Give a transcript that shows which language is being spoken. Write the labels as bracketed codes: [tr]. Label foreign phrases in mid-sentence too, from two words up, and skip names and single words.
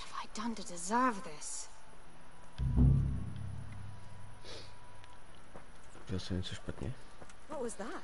[en] done to deserve this? [cs] Dělal jsem něco špatně. [en] What was that?